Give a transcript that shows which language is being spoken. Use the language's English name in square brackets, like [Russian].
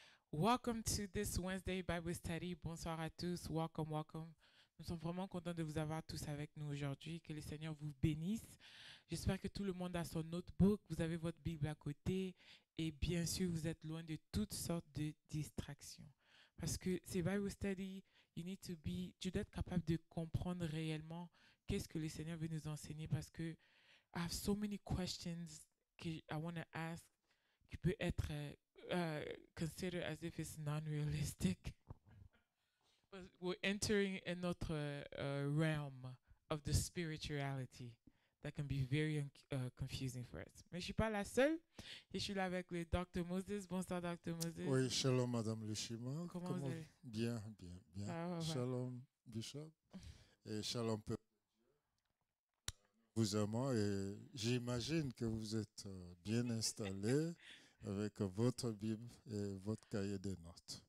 [English] Welcome to this Wednesday Bible Study. [French] Bonsoir à tous. [English] Welcome, welcome. [French] Nous sommes vraiment contents de vous avoir tous avec nous aujourd'hui. Que le Seigneur vous bénisse. J'espère que tout le monde a son notebook. Vous avez votre Bible à côté. Et bien sûr, vous êtes loin de toutes sortes de distractions. Parce que c'est Bible Study, tu dois être capable de comprendre réellement qu'est-ce que le Seigneur veut nous enseigner. Parce que [English] I have so many questions [French] que [English] I want to ask [French] qui peut être [English] considered as if it's non-realistic. But we're entering another realm of the spirituality that can be very confusing for us. [French] Mais je suis pas la seule. Je suis là avec le Dr. Moses. Bonsoir, Dr. Moses. Oui, shalom, Madame Lushima. Comment vous allez? Bien, bien, bien. Ça va. Shalom, Bishop. Et shalom, peuple. Vous aimons et j'imagine que vous êtes bien installés avec votre Bible et votre cahier de notes.